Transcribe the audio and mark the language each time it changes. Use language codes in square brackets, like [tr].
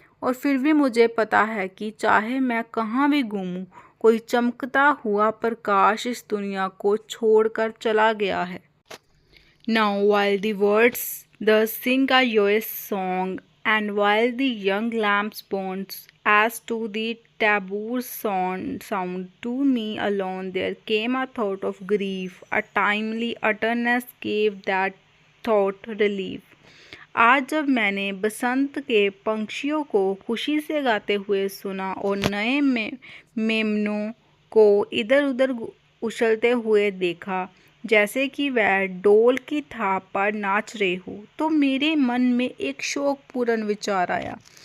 [hi] और फिर भी मुझे पता है कि चाहे मैं कहाँ भी घूमूं, कोई चमकता हुआ प्रकाश इस दुनिया को छोड़कर चला गया है। [en] Now while the birds thus sing a joyous song, and while the young lambs bounds as to the taboo sound, to me alone there came a thought of grief. A timely utterness gave that thought relief. [hi] आज जब मैंने बसंत के पंछियों को खुशी से गाते हुए सुना और नए मेमनों को इधर उधर उछलते हुए देखा जैसे कि वह डोल की थाप पर नाच रहे हो, तो मेरे मन में एक शोकपूर्ण विचार आया।